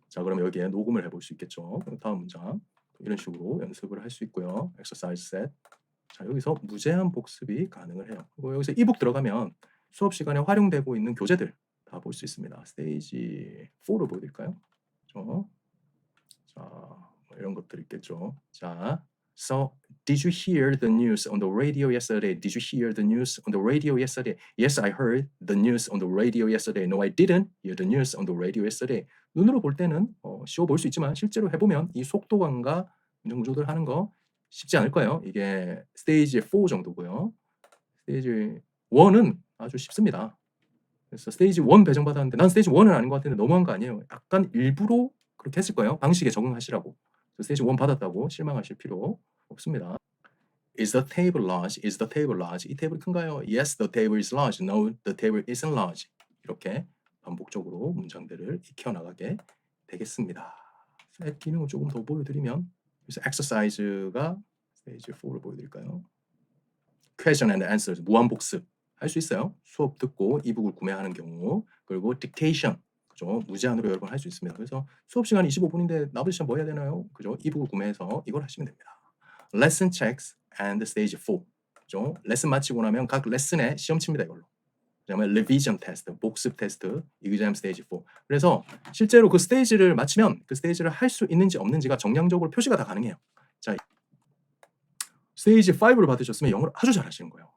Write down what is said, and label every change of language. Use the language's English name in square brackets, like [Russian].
[Korean] 자, 그럼 여기에 녹음을 해볼 수 있겠죠. 다음 문장 이런 식으로 연습을 할 수 있고요. [English] exercise set. [Korean] 자, 여기서 무제한 복습이 가능을 해요. 그리고 여기서 이북 들어가면 수업 시간에 활용되고 있는 교재들 다 볼 수 있습니다. 스테이지 4로 보여드릴까요? 그렇죠? 자, 뭐 이런 것들 있겠죠. [English] 자, so did you hear the news on the radio yesterday? Did you hear the news on the radio yesterday? Yes, I heard the news on the radio yesterday. No, I didn't hear the news on the radio yesterday. [Korean] 눈으로 볼 때는 쉬워 보일 수 있지만 실제로 해보면 이 속도감과 문장 구조들 하는 거 쉽지 않을 거예요. 이게 스테이지 4 정도고요. 스테이지 1은 아주 쉽습니다. 그래서 스테이지 1 배정받았는데 난 스테이지 1은 아닌 것 같은데 너무한 거 아니에요. 약간 일부러 그렇게 했을 거예요. 방식에 적응하시라고. 스테이지 1 받았다고 실망하실 필요 없습니다. [English] Is the table large? Is the table large? [Korean] 이 테이블이 큰가요? [English] Yes, the table is large. No, the table isn't large. [Korean] 이렇게 반복적으로 문장들을 익혀나가게 되겠습니다. 셋 기능을 조금 더 보여드리면 그래서 exercise가 스테이지 4를 보여드릴까요? [English] Question and answers, [Korean] 무한복습 할 수 있어요. 수업 듣고 이북을 구매하는 경우 그리고 dictation 그죠? 무제한으로 여러 번 할 수 있습니다. 그래서 수업 시간 25분인데 나머지 시간 뭐 해야 되나요? 그죠? 이북을 구매해서 이걸 하시면 됩니다. [English] Lesson checks and stage 4. [Korean] 그죠? 레슨 마치고 나면 각 레슨에 시험 칩니다. 이걸로. 그다음에 revision 테스트, 복습 테스트, [English] exam stage 4. [Korean] 그래서 실제로 그 스테이지를 마치면 그 스테이지를 할 수 있는지 없는지가 정량적으로 표시가 다 가능해요. 자, 스테이지 5를 받으셨으면 영어를 아주 잘하시는 거예요.